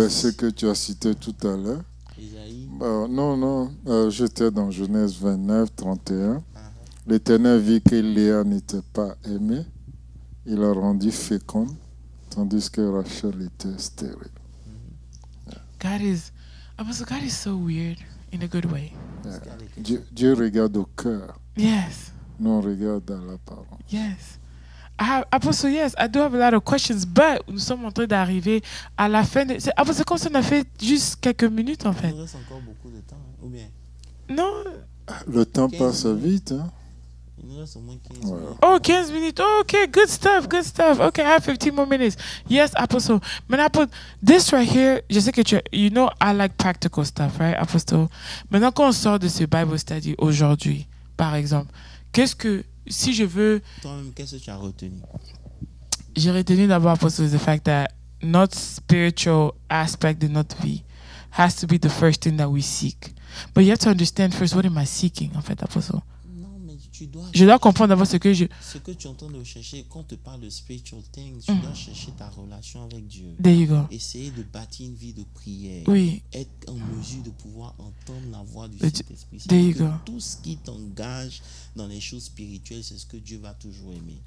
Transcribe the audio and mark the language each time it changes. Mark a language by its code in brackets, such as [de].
[fr] verset que tu as cité tout à l'heure. Ésaïe, Non, j'étais dans Genèse 29, 31. L'Éternel vit que Léa n'était pas aimée. Il la rendit féconde, tandis que Rachel était stérile. [en] God is so weird in a good way. Yeah. [fr] Dieu regarde au cœur. [en] Yes. [fr] Nous, on regarde à l'apparence. [en] Yes. Apostle, yes, I do have a lot of questions, but [fr] nous sommes en train d'arriver à la fin. C'est comme si on a fait juste quelques minutes, en il fait. nous reste encore beaucoup de temps, hein, ou bien Non? Le temps 15 passe vite. Hein? il nous reste au moins 15 Ouais. minutes. [en] Oh, 15 minutes. Oh, okay, good stuff, good stuff. Okay, I have 15 more minutes. Yes, Apostle. [fr] Maintenant, [en] this right here, [fr] je sais que [en] you know I like practical stuff, right, Apostle? [fr] Maintenant, quand on sort de ce Bible study aujourd'hui, par exemple, si je veux... Toi-même, qu'est-ce que tu as retenu? j'ai retenu d'abord, [en] Apostle, the fact that [fr] notre [en] spiritual aspect [fr] de notre vie [en] has to be the first thing that we seek. But you have to understand first, what am I seeking, [fr] en fait, [en] Apostle? [fr] Non, mais Je dois comprendre d'abord ce que je... Ce que tu es en train de chercher, quand on te parle de [en] spiritual things, [fr] tu dois chercher ta relation avec Dieu. [en] There you go. [fr] Essayer de bâtir une vie de prière. Oui. Être en mesure de pouvoir entendre la voix du [en] There [fr] Saint-Esprit. [en] you [fr] C'est-à-dire [en] go. [fr] que tout ce qui t'engage dans les choses spirituelles, c'est ce que Dieu va toujours aimer.